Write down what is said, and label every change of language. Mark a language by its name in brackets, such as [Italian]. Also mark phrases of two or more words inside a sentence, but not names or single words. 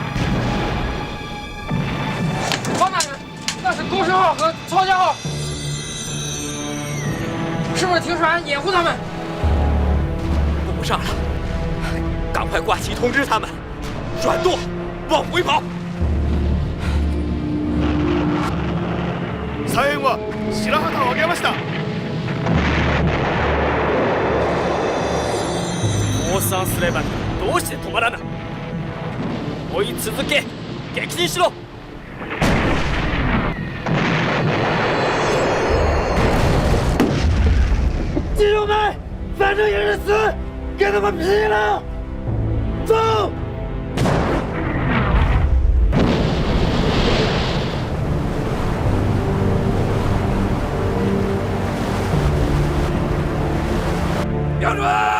[Chinese] 方大人，那是沟深号和曹江号，是不是停船掩护他们？顾不上了，赶快挂旗通知他们，转舵，往回跑。 [Japanese] 左舷は白旗を上げました。降参すればどうして止まらない。追い続け、撃沈しろ。 [Chinese] 弟兄们，反正也是死，跟他们拼了！走！标准！